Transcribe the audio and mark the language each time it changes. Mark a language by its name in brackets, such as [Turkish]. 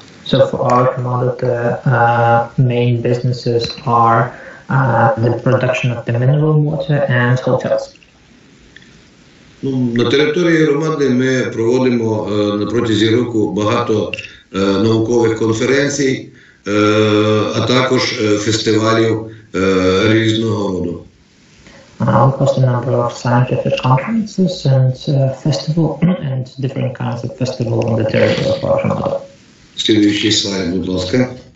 [English] So for our commodity, the main businesses are the production of the mineral water and hotels. [Ukrainian] На території громади ми проводимо на протязі року багато наукових конференцій, а також фестивалів різного роду. [English] We host a number of scientific conferences and and different kinds of festivals on the territory of our commodity. [Ukrainian] Слідуючий слайд, будь ласка.